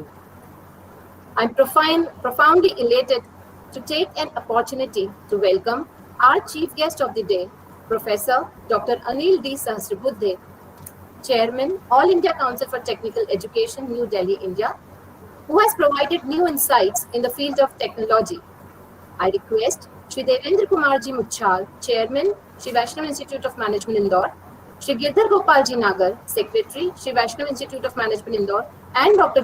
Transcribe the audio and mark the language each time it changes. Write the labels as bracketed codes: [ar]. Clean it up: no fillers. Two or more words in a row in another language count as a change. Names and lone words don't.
[en] I'm profoundly elated to take an opportunity to welcome our chief guest of the day, Professor Dr. Anil D. Sahasrabuddhe, Chairman, All India Council for Technical Education, New Delhi, India, who has provided new insights in the field of technology. I request Shri Devendra Kumarji Muchal, Chairman, Shri Vaishnav Institute of Management, Indore, Shri Girdhar Gopalji Nagar, Secretary, Shri Vaishnav Institute of Management, Indore, and Dr.